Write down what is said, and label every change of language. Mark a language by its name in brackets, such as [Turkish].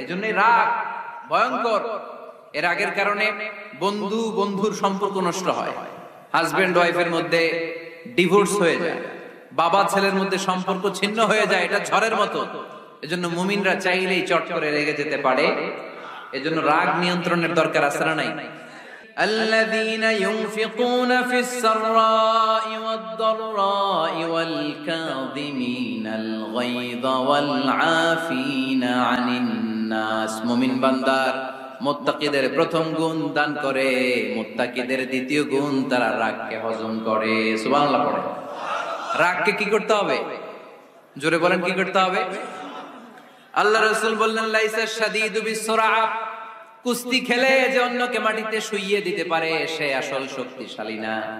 [Bangla] এজন্যই রাগ ভয়ঙ্কর। এর রাগের কারণে বন্ধু বন্ধুর সম্পর্ক নষ্ট হয়, হাজবেন্ড ওয়াইফের মধ্যে ডিভোর্স হয়ে যায়, বাবা ছেলের মধ্যে সম্পর্ক ছিন্ন হয়ে যায়। এটা ঝড়ের মতো। এজন্য মুমিনরা চাইলেই চট করে রেগে যেতে পারে। এজন্য রাগ নিয়ন্ত্রণের দরকার আছে না নাই? [Arabic] الذين ينفقون في السراء والضراء والكاظمين الغيظ والعافين عن الناس। [Bangla] মুমিন বান্দার মুত্তাকিদের প্রথম গুণ দান করে, মুত্তাকিদের দ্বিতীয় গুণ তারা রাগকে হজম করে। সুবহানাল্লাহ পড়ে। রাগকে কি করতে হবে? জোরে বলেন কি করতে হবে? আল্লাহ রাসূল বললেন [Arabic] লাইসা শাদীদু বিসসুরা, [Bangla] কুস্তি খেলে যে অন্যকে মাটিতে শুইয়ে দিতে পারে সে আসল শক্তিশালী না।